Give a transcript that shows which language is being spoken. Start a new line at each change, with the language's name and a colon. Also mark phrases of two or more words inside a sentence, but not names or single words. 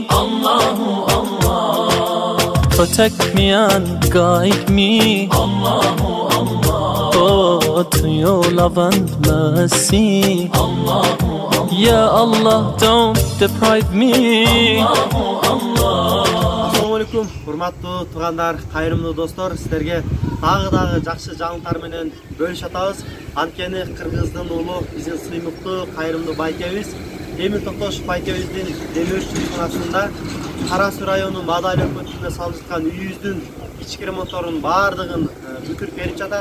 Arabic: الله الله,
English: protect me and guide me,
Arabic: الله الله,
English: oh, to your love and mercy.
Arabic: الله الله, يا الله,
English: don't deprive me.
Arabic: الله الله. Assalamualaikum,
Kyrgyz: урматтуу туугандар, кайрымдуу достор, сиздерге дагы жакшы жаңылыктар менен бөлүшүп атабыз. Анткени Кыргыздын уулу, биздин сыймыктуу, кайрымдуу байкебиз Эмил Токтошов байкебиздин демөөрчү ишканасында Кара Суу району Мадаль өкмөтүнө салып жаткан үйүбүздүн ички ремонтторунун баардыгын бүтүрүп берип жатат.